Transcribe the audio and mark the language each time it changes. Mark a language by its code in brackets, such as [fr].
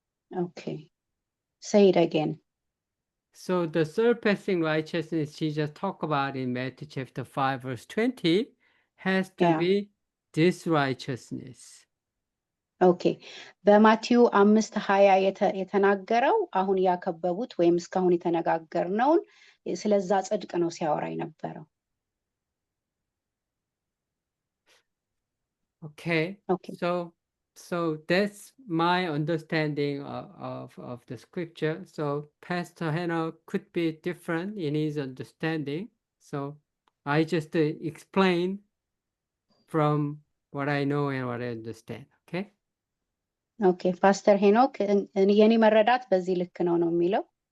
[en] Okay. Say it again. So the surpassing righteousness Jesus talked about in Matthew chapter 5 verse 20 has to be this righteousness. Okay. [am] በማቴዎስ 5:20 የተናገረው አሁን ያከበቡት ወይም እስካሁን የተነጋገርነውን ስለዛ ጽድቅ ነው ሲያወራ የነበረው። [en] Okay. So that's my understanding of the scripture. So Pastor Henoch could be different in his understanding. So I just explain from what I know and what I understand. Okay. Okay. [am] Pastor Henoch, የኔ መረዳት በዚህ ልክ ነው የሚለው።